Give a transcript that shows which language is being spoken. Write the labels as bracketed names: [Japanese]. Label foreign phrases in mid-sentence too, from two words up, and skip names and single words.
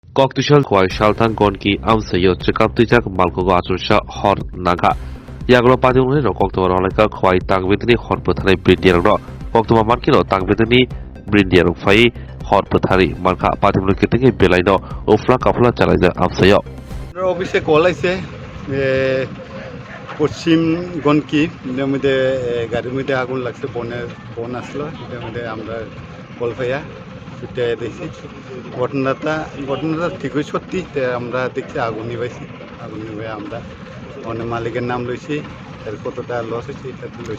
[Kok Borok] Koktushal kwai shaltang gonki amsayo trikaptijak malkogo achursha hor naga. Yaglo padungni ro koktoma roleka kwai tangbedni hor pethari brindiar ro. Koktoma markino tangbedni brindiar fai hor pethari marka padungni ketenge belaino ufla kafla chalaija amsayo. [Bangla] অফিসে কল আছে পশ্চিম গনকি এটার মধ্যে গাড়ির মধ্যে আগুন লাগছে বন আসলো এটার মধ্যে আমরা কল পাইয়া ছুটে দেখছি ঘটনাটা ঠিকই সত্যি আমরা দেখছি আগুন নিবাইছি আগুন নিবে আমরা অনেক মালিকের নাম লইছি এর কতটা লস হয়েছে এটা লইছি